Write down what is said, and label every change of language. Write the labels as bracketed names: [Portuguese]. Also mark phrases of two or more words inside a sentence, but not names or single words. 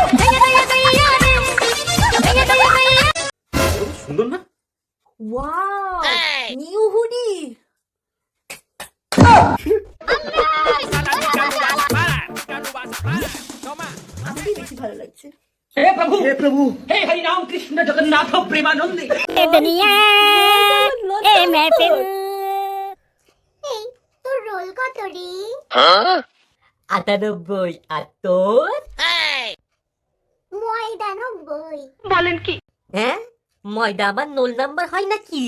[Bangla] সুন্দর না? ওয়াও নিউ হুডি। আমাকে বেশি ভালো লাগছে। [Hindi] हे प्रभु हे हरि राम कृष्ण जगन्नाथ प्रेमानंदी। [Bangla] তোর রোল কত রে? 98 আর তোর? 99। বলেন কি? হ্যাঁ ময়দা আবার 0 নাম্বার হয় নাকি?